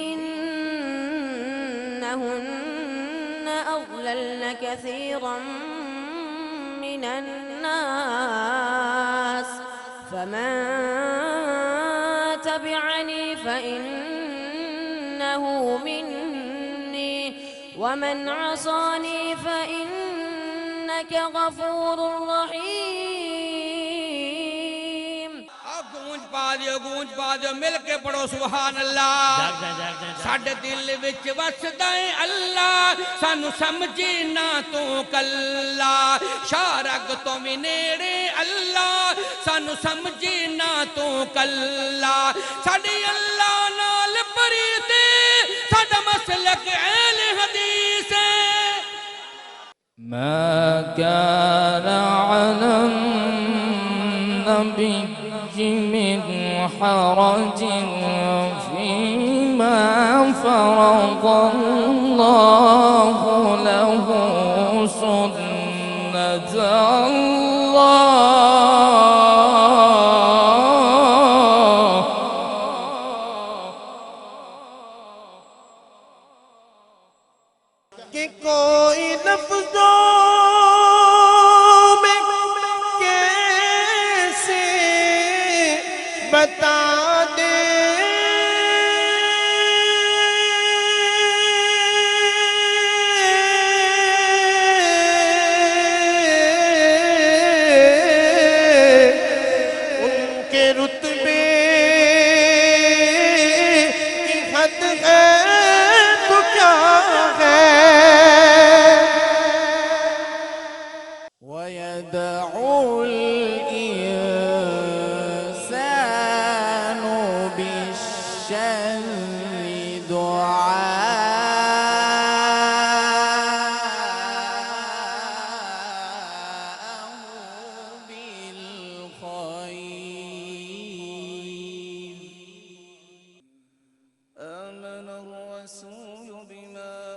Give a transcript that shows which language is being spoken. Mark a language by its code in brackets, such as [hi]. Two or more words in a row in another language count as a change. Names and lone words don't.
[ar] إنهن أضللن كثيرا من الناس فمن تبعني فإنه مني ومن عصاني فإنك غفور رحيم [pa] گونج پا دیو مل کے پڑھو [ar] سبحان الله [pa] ساڈے دل وچ وسدا ہے اللہ سانوں سمجھی نہ تو کلا شہ رگ تو بھی نیڑے اللہ سانوں سمجھی نہ تو کلا ساڈی اللہ نال پریتی ساڈا مسلک اہل حدیث ہے [ar] ما كان على النبي من حرج فيما فرض الله له سنة الله [ur] کہ کوئی لفظوں میں کیسے بتا دے ان کے رتبے کی حد ہے تو کیا ہے [ar] ويدعو الإنسان بالشر دعاءه بالخير آمن الرسول بما